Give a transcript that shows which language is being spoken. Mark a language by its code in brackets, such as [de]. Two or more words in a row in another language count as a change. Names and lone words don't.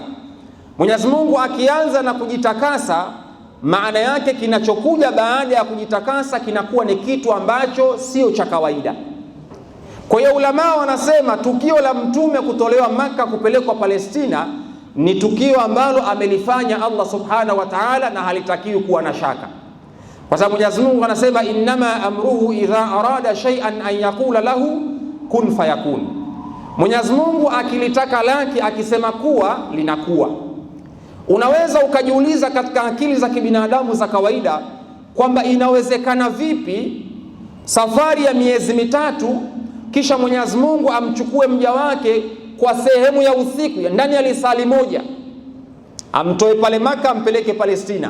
[sw] Mwenyezi Mungu akianza na kujitakasa, maana yake kinachokuja baada ya kujitakasa kinakuwa ni kitu ambacho sio cha kawaida. Kwa hiyo ulama wanasema tukio la mtume kutolewa Maka kupelekwa Palestina ni tukio ambalo amelifanya Allah [ar] سبحانه وتعالى, [sw] na halitakiwi kuwa na shaka, kwa sababu Mwenyezi Mungu anasema [ar] إنما أمره إذا أراد شيئا أن يقول له كن فيكون. [sw] Mwenyezi Mungu akilitaka lake, akisema kuwa, linakuwa. Unaweza ukajiuliza katika akili za kibinadamu za kawaida kwamba inawezekana vipi safari ya miezi mitatu kisha Mwenyezi Mungu amchukue mja wake kwa sehemu ya usiku ndani ya lisali moja, amtoe pale Maka ampeleke Palestina?